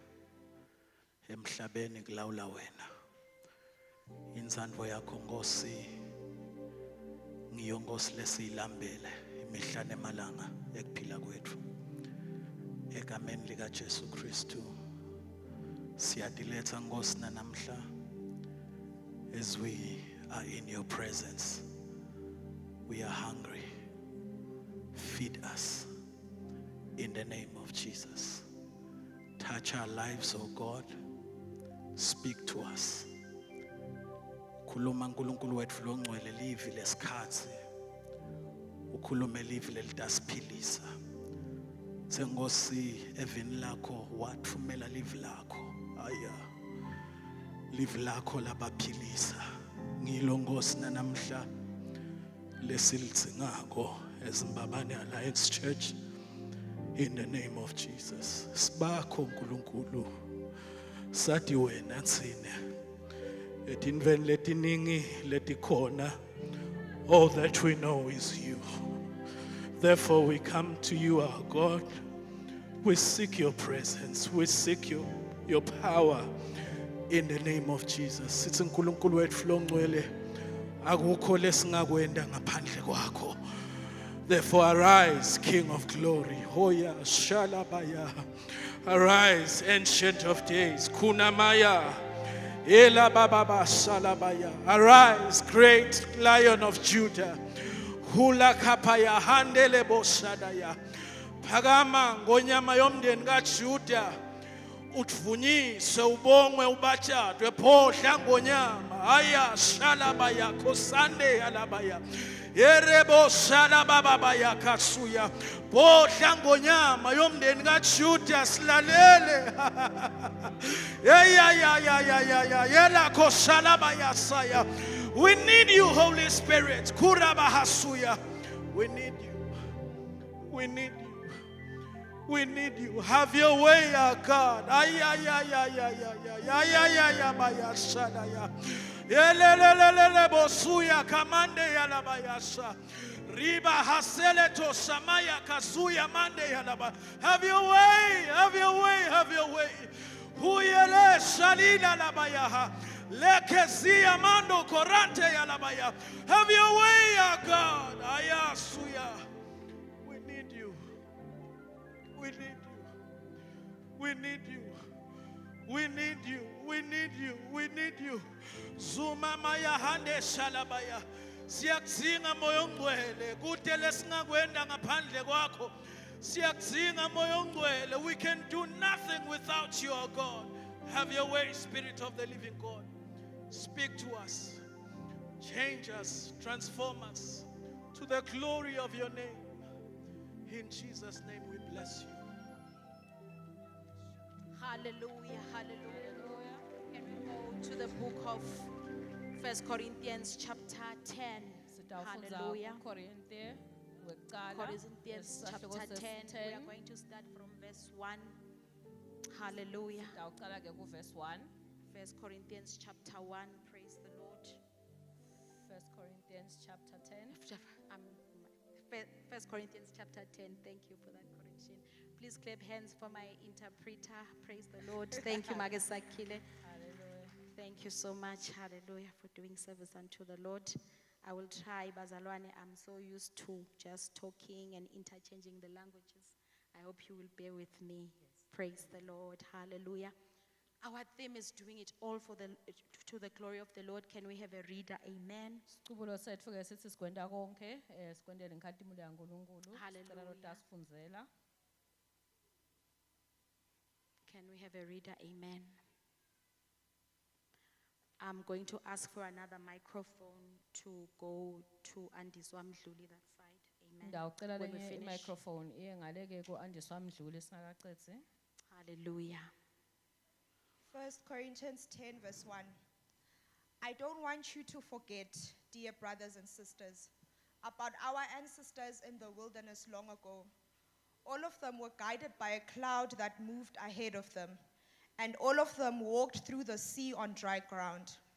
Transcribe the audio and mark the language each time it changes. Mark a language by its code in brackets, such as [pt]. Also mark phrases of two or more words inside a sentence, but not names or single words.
[ss] Emhlabeni kulawula wena. Inzandvo yakho Nkosi ngiyo Nkosi lesiyilambele imihla nemalanga ekuphila kwethu. Egameni lika Jesu Kristu siyadiletha Nkosi namhla [en] as we are in your presence. We are hungry. Feed us in the name of Jesus. Touch our lives, oh God. Speak to us. [ss] Khuluma uNkulunkulu wethu longcwele livi lesikhathi. Ukhulume livi lelidasiphilisa. Sengosi evini lakho wathumela livi lakho. Aya. Livi lakho labaphilisa. Ngilo Nkosi namhla lesilitsingako eZimbabane Alliance Church [en] in the name of Jesus. [ss] Sibakho uNkulunkulu. Sathi wena tsine. Etinven letiningi letikhona. [en] All that we know is you. Therefore we come to you, our God. We seek your presence. We seek your power in the name of Jesus. [ss] Sithi uNkulunkulu wethu longcwele akukho lesingakwenda ngaphandle kwakho. [en] Therefore arise, King of glory. Hoya shalabaya. Arise, Ancient of Days. Kunamaya. Ela baba salabaya. Arise, great Lion of Judah. Hula kapaya handele bosadaya. [ss] Phakama ngonyama yomndeni kaJuda. Utvunyise ubongwe ubatshadwe phohla ngonyama. Aya shalabaya kosande alabaya. Yerebo shalababa yakasuya. Phohla ngonyama yomndeni kaJuda silalele. Yela koshalabaya saya. [en] We need you, Holy Spirit. Kurabahasuya. We need you. We need you. We need you. Have your way, our God. Ay, ay, ay, ay, ay, ay, ay, ay, ay, ay, ay, baya, shada, ya. Yelelelelele, bosuya, kamande, ya, la, baya, sha. Riba, hasele, to, samaya, kazuya, mande, ya, la, ba. Have your way, have your way, have your way. Huyele, shalina, la, baya, ha. Lekezia, mando, korante, ya, la, baya. Have your way, our God. Aya, suya. We need you. We need you. We need you. We need you. We need you. We need you. Zuma maya hande shalabaya. [ss] Siyakudinga moyo ngcwele. Kude lesingakwenda ngaphandle kwakho. Siyakudinga moyo ngcwele. [en] We can do nothing without you, oh God. Have your way, Spirit of the living God. Speak to us. Change us. Transform us to the glory of your name. In Jesus' name we bless you. Hallelujah, hallelujah. Can we go to the book of 1 Corinthians chapter 10? [ss] Sitawufundza [en] Hallelujah. [ss] kuKorinte wekucala, [en] Corinthians chapter [ss] esihloko [en] 10. [ss] sesi- [en] We are going to start from verse 1. Hallelujah. [ss] Sitawucala ke kuverse 1. [en] 1 Corinthians chapter 1. Praise the Lord. 1 Corinthians chapter 10. 1 Corinthians chapter 10. Thank you for that correction. Please clap hands for my interpreter. Praise the Lord. Thank you, Magesakile. Hallelujah. Thank you so much. Hallelujah, for doing service unto the Lord. I will try, Bazalwane. I'm so used to just talking and interchanging the languages. I hope you will bear with me. Praise the Lord. Hallelujah. Our theme is doing it all for to the glory of the Lord. Can we have a reader? Amen. [ss] Sicubulo setfu ke sithi sikwenta konke, sikwentele inkhatimulo yaNkulunkulu. [en] Hallelujah. [ss] Sicela lo tasifundzela. [en] Can we have a reader? Amen. I'm going to ask for another microphone to go to Andiswa Mdluli that side. Amen. [ss] Ndawucela [en] When we [ss] lenye [en] finish. [ss] i-microphone iye ngale ke ku-Andiswa Mdluli singakacedzi. [en] Hallelujah. 1 Corinthians 10, verse 1. I don't want you to forget, dear brothers and sisters, about our ancestors in the wilderness long ago. All of them were guided by a cloud that moved ahead of them, and all of them walked through the sea on dry ground.